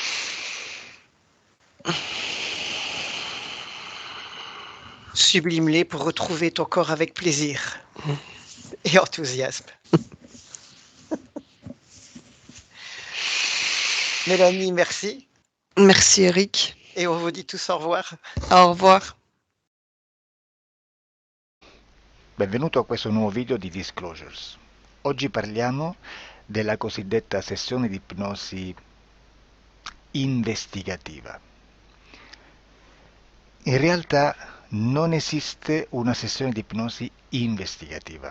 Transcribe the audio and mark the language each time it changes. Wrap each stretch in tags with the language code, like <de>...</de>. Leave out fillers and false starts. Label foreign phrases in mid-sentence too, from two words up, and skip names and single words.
<fr>Sublime-les pour retrouver ton corps avec plaisir et enthousiasme. Mélanie, merci. Merci Eric. Et on vous dit tous au revoir. Au revoir.</fr> <it>Benvenuto a questo nuovo video di Disclosures. Oggi parliamo della cosiddetta sessione di ipnosi investigativa. In realtà non esiste una sessione di ipnosi investigativa.</it>